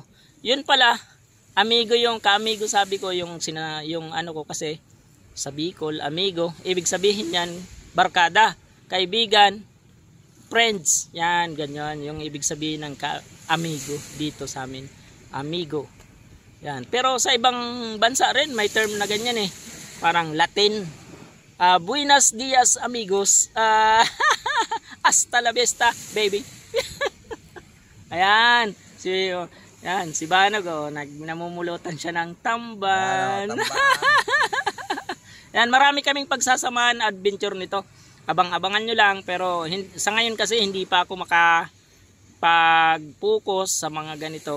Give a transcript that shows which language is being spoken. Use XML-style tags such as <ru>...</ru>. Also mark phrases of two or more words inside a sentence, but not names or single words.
<tl>Yun pala, amigo yung ka-amigo, sabi ko yung ano ko kasi sa Bicol, amigo, ibig sabihin yan barkada, kaibigan, friends. Yan, ganyan yung ibig sabihin ng amigo dito sa amin, amigo. Yan. Pero sa ibang bansa rin may term na ganyan eh. Parang Latin.</tl> <es>Buenos dias amigos. Hasta la vista, baby.</es> <tl>Ayan, si Banog, namumulutan siya ng tamban. Yan, marami kaming pagsasamahan adventure nito. Abang-abangan nyo lang, pero sa ngayon kasi hindi pa ako makapag-focus sa mga ganito.</tl>